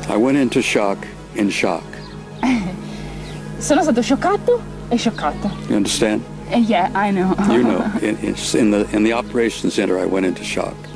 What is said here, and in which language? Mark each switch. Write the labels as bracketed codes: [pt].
[en] I went into shock in shock. [it] Sono stato scioccato e scioccato. [en] You understand? Yeah, I know. You know, in the operations center I went into shock.